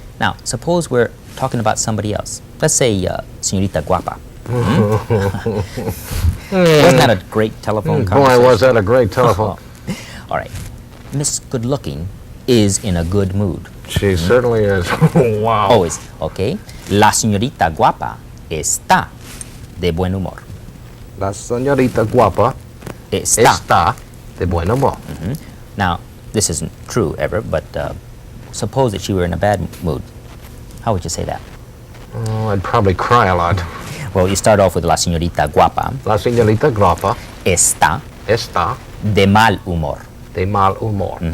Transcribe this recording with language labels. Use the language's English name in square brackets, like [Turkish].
[English] Now, suppose we're talking about somebody else. Let's say, Señorita Guapa. Wasn't that a great telephone conversation? Boy, was that a great telephone. All right. Miss Good Looking is in a good mood. She certainly is. Wow. Always, okay? [Spanish] La señorita guapa está de buen humor. La señorita guapa está de buen humor. [English] Now, this isn't true ever, but suppose that she were in a bad mood. How would you say that? Oh, I'd probably cry a lot. Well, you start off with [Spanish] la señorita guapa La señorita guapa está está de mal humor. de mal humor.